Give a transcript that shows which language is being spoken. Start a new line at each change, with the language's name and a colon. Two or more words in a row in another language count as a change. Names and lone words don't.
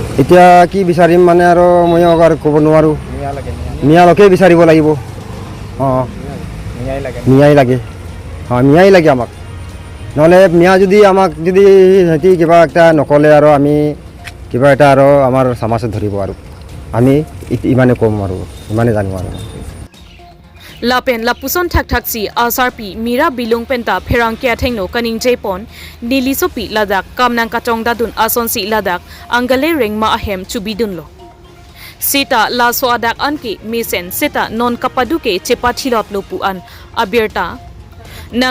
Assamese: এতিয়া কি বিচাৰিম মানে আৰু মই আৰু ক'ব নোৱাৰোঁ মিয়ালৈকে বিচাৰিব লাগিব অঁ মিয়াই লাগে অঁ মিয়াই লাগে আমাক নহ'লে মিয়া যদি আমাক যদি সিহঁতি কিবা এটা নক'লে আৰু আমি কিবা এটা আৰু আমাৰ সমাজত ধৰিব আৰু আমি ইমানে কম আৰু ইমানে জানো আৰু
Karbi: Lapen lapuson thak thak si asarpi mira bilung penta pherang kya thengno kaning jepon nilisopi ladak kamnang katong dadun ason si ladak angale rengma ahem chubidun lo sita la so adak anki misen sita non kapaduke chepa thilot lopu an abirta nang